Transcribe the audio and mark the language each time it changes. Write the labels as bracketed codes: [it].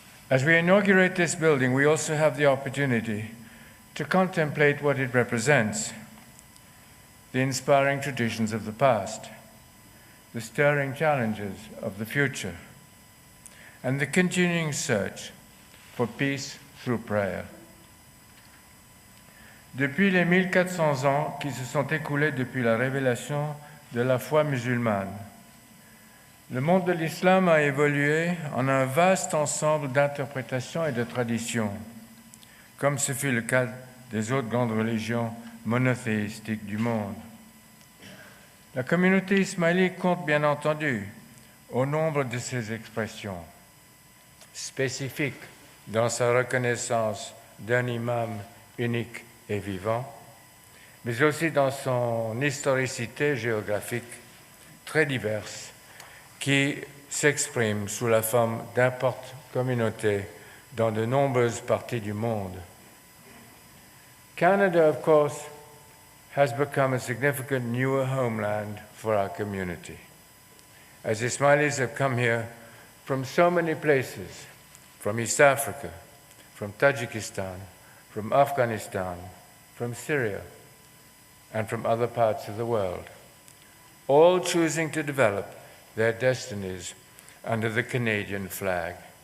[en] As we inaugurate this building, we also have the opportunity to contemplate what it represents: the inspiring traditions of the past, the stirring challenges of the future, and the continuing search for peace through prayer. [fr] Depuis les 1400 ans qui se sont écoulés depuis la révélation de la foi musulmane, le monde de l'islam a évolué en un vaste ensemble d'interprétations et de traditions, comme ce fut le cas des autres grandes religions monothéistiques du monde. La communauté ismaili compte bien entendu au nombre de ces expressions, spécifiques dans sa reconnaissance d'un imam unique et vivant, mais aussi dans son historicité géographique très diverse, qui s'exprime sous la forme d'importantes communautés dans de nombreuses parties du monde. [en] Canada, of course, has become a significant newer homeland for our community, as Ismailis have come here from so many places, from East Africa, from Tajikistan, from Afghanistan, from Syria, and from other parts of the world, all choosing to develop their destinies under the Canadian flag.